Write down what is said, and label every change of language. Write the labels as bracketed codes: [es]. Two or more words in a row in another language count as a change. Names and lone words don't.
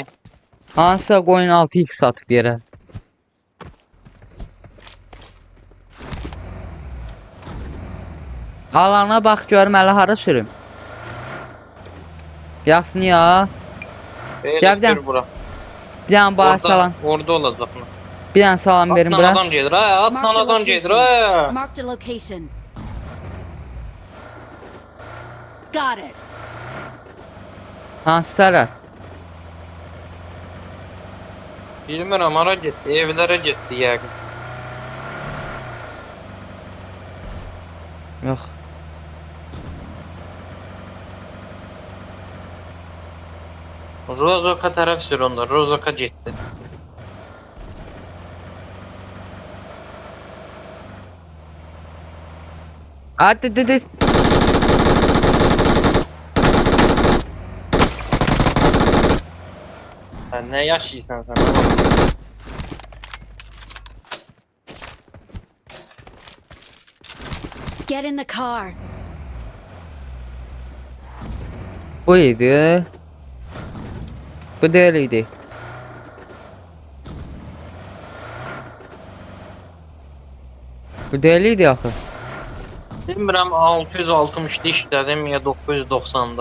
[az] Hansısa qoyun 6x atıb yerə. Alana bax görüm hələ hara sürüm. Yaxsın ya. Gəl, gəl. Sür bura. Bir dənə bana salam. Orada olacaq mı? Bir dənə salam verin Atlan bura. adam gedir ha, atlan [en] Marked a [az] adam gedir [en] location. [az] ha. [en] Marked a location. Got it. [az] Hansı tərəf? Bilmirəm hara getdi, evlərə getdi yəqin. Yox. Rozoka tərəf sür onda, Rozoka getdi. Hadi dedi. Sən nə yaşayırsan sən? oğlum? [en] Get in the car. [az] Bu idi. Bu deyil idi. Bu deyil idi axı. Bilmirəm 660'da işlədim ya 990'da.